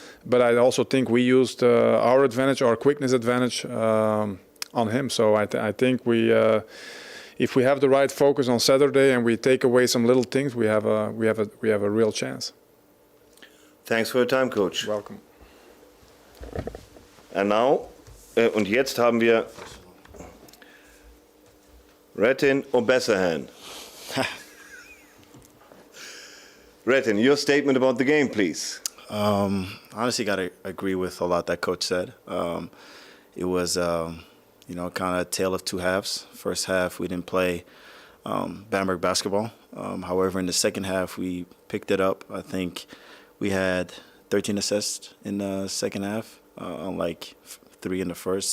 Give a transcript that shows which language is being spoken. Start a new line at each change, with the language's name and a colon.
English: But I also think we used our advantage, our quickness advantage, on him. So I think if we have the right focus on Saturday and we take away some little things, we have a real chance. Thanks for your time, Coach. You're welcome. And now,
German: und jetzt haben wir Retin Obesahan.
English: Retin, your statement about the game, please. Honestly, gotta agree with a lot that Coach said. It was, kind of a tale of 2 halves. First half, we didn't play Bamberg basketball. However, in the second half, we picked it up. I think we had 13 assists in the second half, unlike 3 in the first.